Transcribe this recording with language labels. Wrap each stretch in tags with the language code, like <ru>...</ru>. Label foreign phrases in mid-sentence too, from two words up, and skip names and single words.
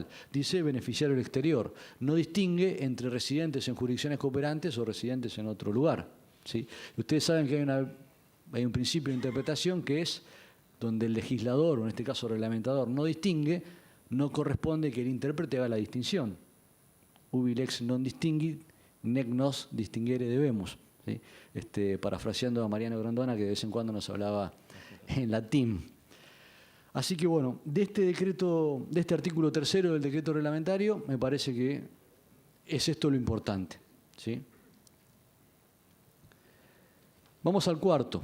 <es>Dice beneficiario del exterior. No distingue entre residentes en jurisdicciones cooperantes o residentes en otro lugar, ¿sí? Y ustedes saben que hay un principio de interpretación que es donde el legislador, o en este caso el reglamentador, no distingue, no corresponde que el intérprete haga la distinción.</es> <la>Ubi lex non distinguit, nec nos distinguere debemos, ¿sí?</la> <es>Parafraseando a Mariano Grondona, que de vez en cuando nos hablaba en latín. Así que bueno, de este decreto, de este artículo tercero del decreto reglamentario, me parece que es esto lo importante, ¿sí? Vamos al cuarto.</es>